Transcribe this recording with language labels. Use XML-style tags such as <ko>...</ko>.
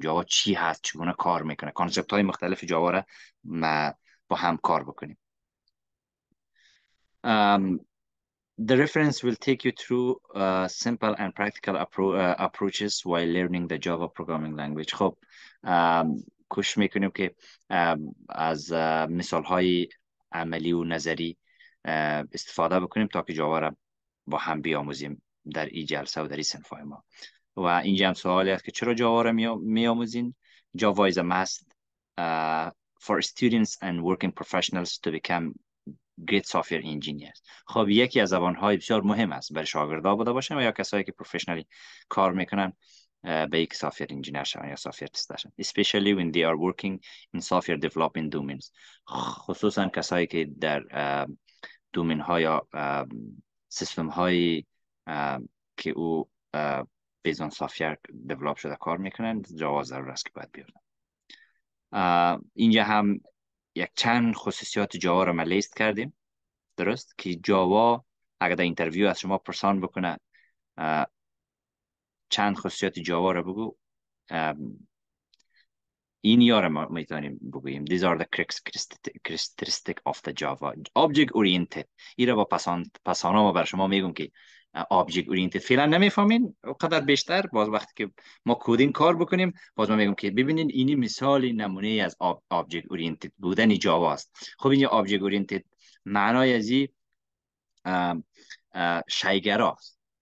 <fa>جاوا چی هست، چگونه کار میکنه، کانسپت های مختلف جاوا را با هم کار بکنیم.</fa> <en>The reference will take you through simple and practical approaches while learning the Java programming language.</en> <fa>خب کوشش میکنیم که از مثال های عملی و نظری استفاده بکنیم تا که جاوا را با هم بیاموزیم در این جلسه و در این صنفای ما. و اینجا هم سوالی است که چرا جاوا را میاموزین؟</fa> <en>Java is a must for students and working professionals to become great software engineers.</en> <fa>خب یکی از زبان‌های بسیار مهم است برای شاگردان بوده باشن و یا کسایی که پروفشنالی کار میکنن به یک سافت انجینیر شون یا سافت تستر شون.</fa> <en>Especially when they are working in software development domains.</en> <fa>خصوصا کسایی که در دومین ها یا سیستم های که او بیزون سافت دیولپ شده کار میکنن، جاوا ضرور است که باید بیارن. اینجا هم یک چند خصوصیات جاوا رو ما لیست کردیم، درست؟ که جاوا اگر در اینترویو از شما پرسان بکنه چند خصوصیات جاوا رو بگو، این یاره ما میتونیم بگوییم</fa> <en>these are the characteristic of the Java object oriented.</en> <fa>این را با پسانا ما بر شما میگم که object oriented فعلا نمیفهمین اونقدر بیشتر باز وقتی که ما کدینگ کار بکنیم باز ما میگم که ببینید اینی مثال نمونه از object oriented بودن جاوا است. خب این object oriented معنای ازی شیگراست.</fa>